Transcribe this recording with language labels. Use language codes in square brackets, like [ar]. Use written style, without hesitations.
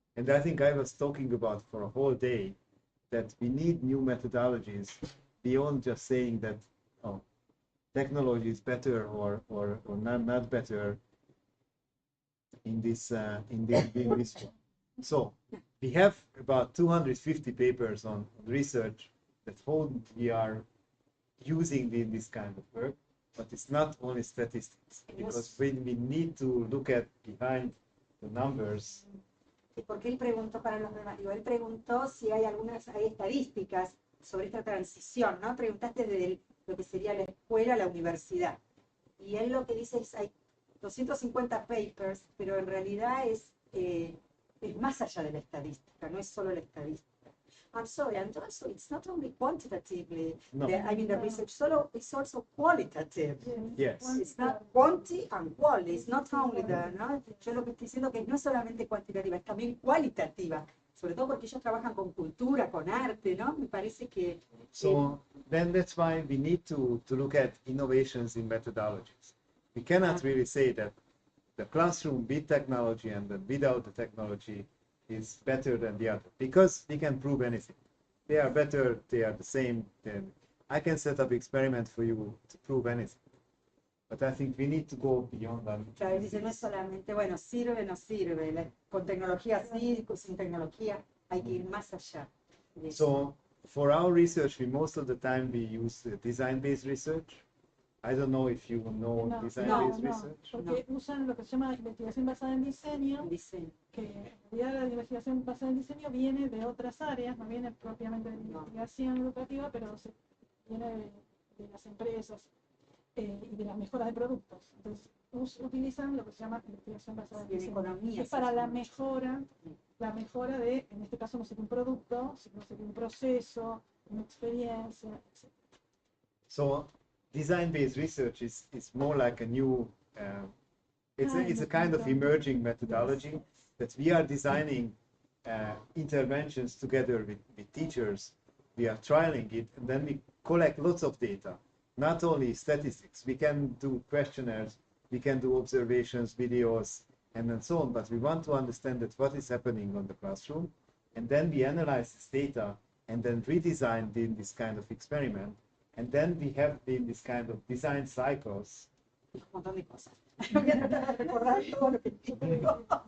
[en] And I think I was talking about for a whole day that we need new methodologies beyond just saying that, oh, technology is better or not better in this in this one. So we have about 250 papers on research that we are using in this kind of work, but it's not only statistics, because when we need to look at behind the numbers. [es] Porque él preguntó para los demás, digo, él preguntó si hay hay estadísticas sobre esta transición, ¿no? Preguntaste de lo que sería la escuela a la universidad. Y él lo que dice es, hay 250 papers, pero en realidad es más allá de la estadística, no es solo la estadística. [en] I'm sorry, and also it's not only quantitatively, No. the research solo, it's also qualitative. Yes. It's not quantity and quality, it's not only ¿no? [es] Yo lo que estoy diciendo que no es solamente cuantitativa, es también cualitativa, sobre todo porque ellos trabajan con cultura, con arte, ¿no? Me parece que... [en] So then that's why we need to look at innovations in methodologies. We cannot really say that the classroom with technology and without the technology is better than the other, because we can prove anything. They are better, they are the same. Then I can set up experiment for you to prove anything. But I think we need to go beyond that. [es] Claro, dice, no es solamente, bueno, sirve, no sirve, con tecnología sí, sin tecnología, hay que ir más allá. [en] So for our research, most of the time we use design-based research. I don't know if you know design-based research. [es] Porque usan lo que se llama investigación basada en diseño, que en realidad la investigación basada en diseño viene de otras áreas, no viene propiamente de la investigación educativa, pero viene de las empresas y de las mejoras de productos. Entonces utilizan lo que se llama investigación basada en diseño, que es para la mejora de, en este caso no sería un producto, sino sería un proceso, una experiencia, etc. [en] So design-based research is more like a new, it's a kind of emerging methodology that we are designing interventions together with teachers. We are trialing it, and then we collect lots of data, not only statistics. We can do questionnaires, we can do observations, videos, and then so on, but we want to understand that what is happening on the classroom, and then we analyze this data and then redesign this kind of experiment. And then we have this kind of design cycles. [es] Un montón de cosas. Voy a tratar de recordar todo lo que digo.